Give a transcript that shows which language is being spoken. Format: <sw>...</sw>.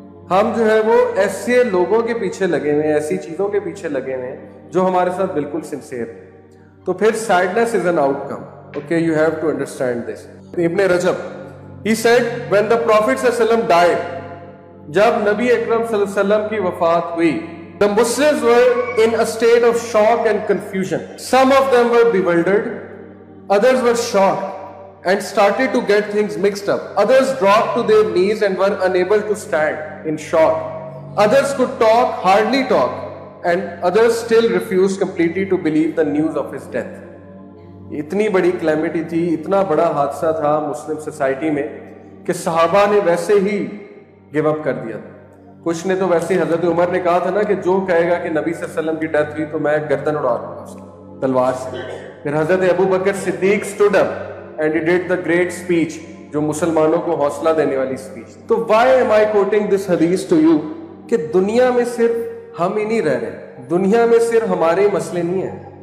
<ur>ہم جو ہے وہ ایسے لوگوں کے پیچھے لگے ہوئے ہیں، ایسی چیزوں کے پیچھے لگے ہوئے ہیں جو ہمارے ساتھ بالکل سنسیئر ہیں۔ تو پھر</ur> <en>Sadness is an outcome, okay, you have to understand this.</en> <ur>ابن رجب</ur> <en>he said when the Prophet</en> <ur>صلی اللہ علیہ وسلم died، جب نبی اکرم صلی اللہ علیہ وسلم کی وفات ہوئی،</ur> <en>the Muslims were in a state of shock and confusion. Some of them were bewildered, others were shocked and started to get things mixed up. Others dropped to their knees and were unable to stand in shock. Others could talk, hardly talk, and others still refused completely to believe the news of his death.</en> <ur>اتنی بڑی calamity تھی، اتنا بڑا حادثہ تھا Muslim society میں کہ صحابہ نے ویسے ہی گیو اپ کر دیا تھا۔ کچھ نے تو ویسے، حضرت عمر نے کہا تھا نا کہ جو کہے گا کہ نبی صلی اللہ علیہ وسلم کی ڈیتھ ہوئی تو میں گردن اڑا دوں گا اس کی تلوار سے۔ پھر حضرت ابو بکر صدیق</ur> <en>stood up and he did the great speech،</en> <ur>جو مسلمانوں کو حوصلہ دینے والی اسپیچ۔ تو</ur> <en>why am I quoting this hadith to you؟</en> <ur>کہ دنیا میں صرف ہم ہی نہیں رہ رہے، دنیا میں صرف ہمارے مسئلے نہیں ہیں،</ur>